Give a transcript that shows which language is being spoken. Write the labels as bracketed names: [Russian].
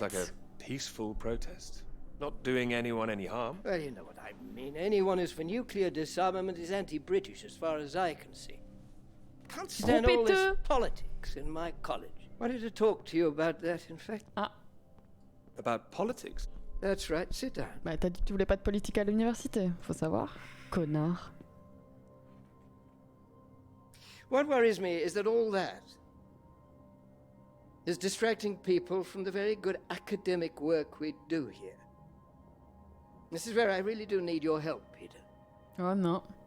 [English] like a peaceful protest. Not doing anyone any harm. Well, you know what I mean. Anyone who's for nuclear disarmament is anti-British, as far as I can see. Can't stand all this [French] Trompeteux. [English] politics in my college. Wanted to talk to you about that, in fact. [French] Ah, [English] About politics. That's right. Sit down. [French] bah t'as dit que tu voulais pas de politique à l'université, faut savoir. Connard. [English] What worries me is that all that is distracting people from the very good academic work we do here. This is where I really do need your help, Peter. [French] Oh non.